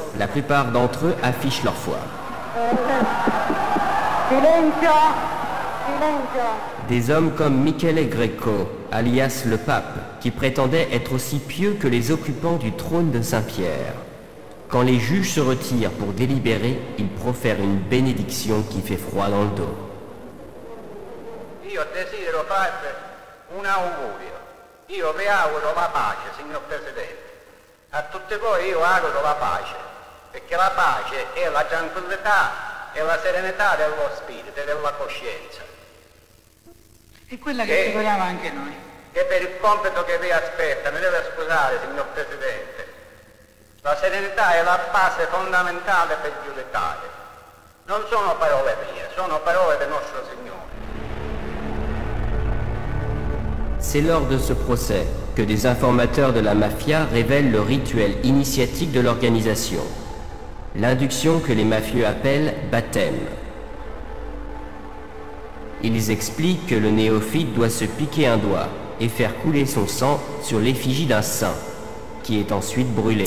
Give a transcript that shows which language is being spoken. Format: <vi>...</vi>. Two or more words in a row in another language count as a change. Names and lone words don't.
<fr>La plupart d'entre eux affichent leur foi. Des hommes comme Michele Greco, alias le pape, qui prétendait être aussi pieux que les occupants du trône de Saint-Pierre. Quand les juges se retirent pour délibérer, ils profèrent une bénédiction qui fait froid dans le dos.</fr> <it>Io desidero farvi un augurio. Io vi auguro la pace, signor Presidente. A tutti voi io auguro la pace, perché la pace è la tranquillità e la serenità dello spirito e della coscienza. È quella che auguriamo anche noi. Che per il compito che vi aspetta, mi deve scusare, signor Presidente, la serenità è la base fondamentale per giudicare. Non sono parole mie, sono parole del nostro Signore.</it> <fr>C'est lors de ce procès que des informateurs de la mafia révèlent le rituel initiatique de l'organisation. L'induction que les mafieux appellent baptême. Ils expliquent que le néophyte doit se piquer un doigt et faire couler son sang sur l'effigie d'un saint, qui est ensuite brûlé.</fr>